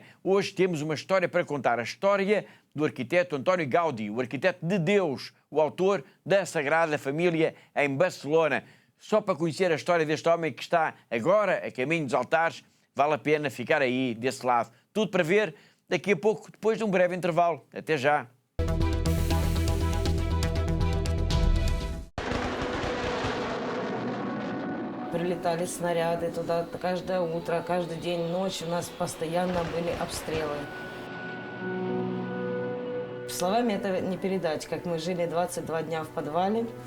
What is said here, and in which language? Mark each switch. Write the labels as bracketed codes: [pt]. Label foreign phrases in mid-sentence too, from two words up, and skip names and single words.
[pt] Hoje temos uma história para contar, a história do arquiteto António Gaudí, o arquiteto de Deus, o autor da Sagrada Família em Barcelona. Só para conhecer a história deste homem que está agora a caminho dos altares, vale a pena ficar aí desse lado. Tudo para ver daqui a pouco, depois de um breve intervalo. Até já. [ru] Прилетали снаряды туда каждое утро, каждый день, ночь. У нас постоянно были обстрелы. Словами это не передать, как мы жили 22 дня в подвале.